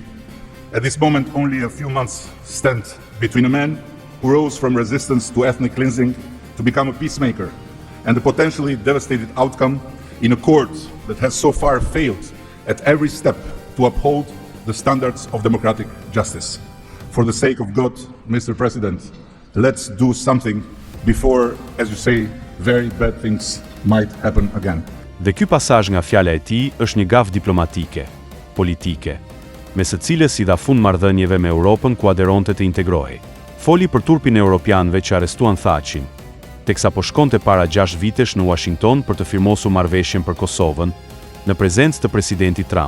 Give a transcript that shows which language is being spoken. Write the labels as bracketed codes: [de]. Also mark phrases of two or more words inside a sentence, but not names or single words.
[en] At this moment, only a few months stand between a man who rose from resistance to ethnic cleansing to become a peacemaker and the potentially devastating outcome in a court that has so far failed at every step to uphold the standards of democratic justice. For the sake of God, Mr. President, let's do something before, as you say, very bad things might happen again. [sq] Dhe ky pasazh nga fjala e tij është një gafë diplomatike, politike, me së cilës i dha fund marrëdhënieve me Europën ku aderonte të integrohej. Foli për turpin e europianëve që arrestuan Thaqin, teksa po shkonte para 6 vitesh në Washington për të firmosur marrëveshjen për Kosovën, në prezencë të presidentit Trump.